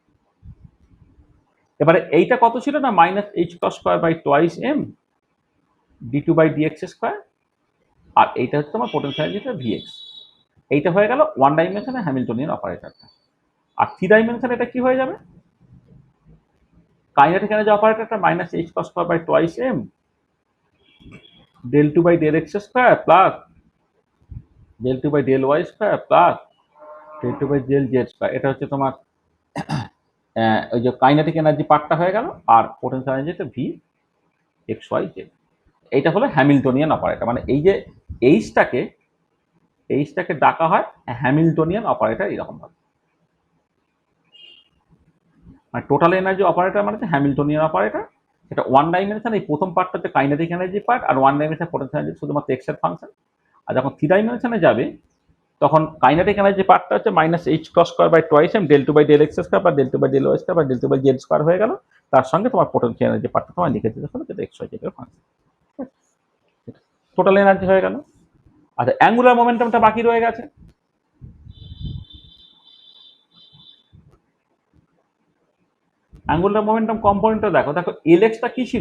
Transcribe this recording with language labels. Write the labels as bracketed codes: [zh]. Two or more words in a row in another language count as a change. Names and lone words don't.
[bn] এবারে এইটা কত ছিল না, [en] minus h cos square by twice m [bn] d2/dx², আর এইটা হচ্ছে তোমার [en] potential energy vx. [bn] এইটা হয়ে গেল 1 ডাইমেনশনে [en] Hamiltonian operator. [bn] আর 3 ডাইমেনশনে এটা কি হয়ে যাবে? [en] kinetic energy operator minus h cos square by twice m del2/del x² plus del2/del y² plus del2/del z². [bn] এটা হচ্ছে তোমার ওই যে [en] kinetic energy part [bn] হয়ে গেল, আর [en] potential energy v x y z. [bn] এইটা হলো [en] Hamiltonian operator. [bn] মানে এই যে এইচটাকে ডাকা হয় [en] Hamiltonian operator [bn] এরকম ভাবে। মানে [en] total energy operator [bn] মানে [en] Hamiltonian operator. [bn] এটা 1 ডাইমেনশন, এই প্রথম পার্টটা হচ্ছে [en] kinetic energy part, [bn] আর 1 ডাইমেনশন [en] potential energy [bn] শুধুমাত্র এক্স এর ফাংশন। আর যখন 3 ডাইমেনশনে যাবে তখন [en] kinetic energy part [bn] হচ্ছে [en] minus h cos square by twice m del2/del x² or del2/del y² or del2/z² [bn] হয়ে গেল। তার সঙ্গে তোমার [en] potential energy part [bn] তোমার লিখে দিতে হবে, যেটা এক্স ওয়াই জেড এর ফাংশন। [en] total energy [bn] হয়ে গেল। আচ্ছা, [en] angular momentum [bn] বাকি রয়ে গেছে। [en] angular momentum component [bn] দেখো এলএক্সটা কি ছিল?